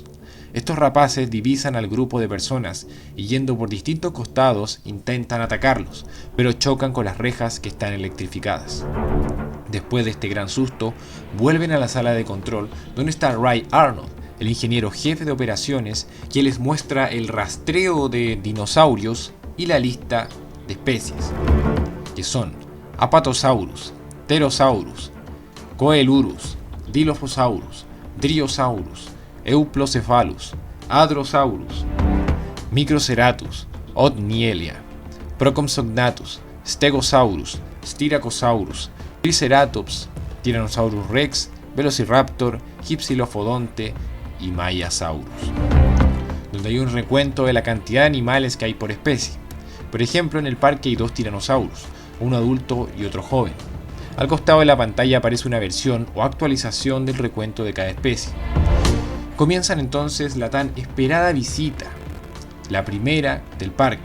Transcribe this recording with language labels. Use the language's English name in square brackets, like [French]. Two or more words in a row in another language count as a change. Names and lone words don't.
[Spanish] Estos rapaces divisan al grupo de personas y yendo por distintos costados intentan atacarlos, pero chocan con las rejas que están electrificadas. Después de este gran susto, vuelven a la sala de control donde está Ray Arnold, el ingeniero jefe de operaciones, quien les muestra el rastreo de dinosaurios y la lista de especies, que son Apatosaurus, Pterosaurus, Coelurus, Dilophosaurus, Driosaurus, Euplocephalus, Hadrosaurus, Microceratus, Otnielia, Procompsognathus, Stegosaurus, Styracosaurus, Triceratops, Tyrannosaurus Rex, Velociraptor, Hypsilophodonte y Maiasaurus, donde hay un recuento de la cantidad de animales que hay por especie. Por ejemplo, en el parque hay 2 tiranosaurus, uno adulto y otro joven. Al costado de la pantalla aparece una versión o actualización del recuento de cada especie. Comienzan entonces la tan esperada visita, la primera del parque.